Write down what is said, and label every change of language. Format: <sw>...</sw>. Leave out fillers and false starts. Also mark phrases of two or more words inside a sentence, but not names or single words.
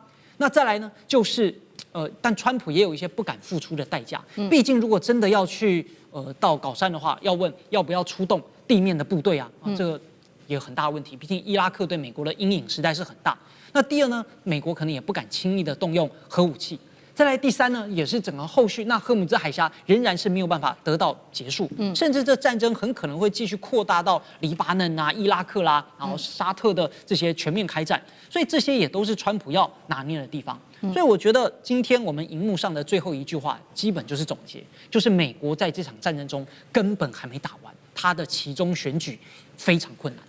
<zh>那再來呢，就是但川普也有一些不敢付出的代價。畢竟如果真的要去到稿山的話，要問要不要出動地面的部隊啊，這個也有很大的問題。畢竟伊拉克對美國的陰影實在是很大。那第二呢，美國可能也不敢輕易的動用核武器。再來第三呢，也是整個後續，那荷姆茲海峽仍然是沒有辦法得到結束，甚至這戰爭很可能會繼續擴大到黎巴嫩啊、伊拉克啦，然後沙特的這些全面開戰，所以這些也都是川普要拿捏的地方。所以我覺得今天我們熒幕上的最後一句話，基本就是總結，就是美國在這場戰爭中根本還沒打完，他的期中選舉非常困難。</zh>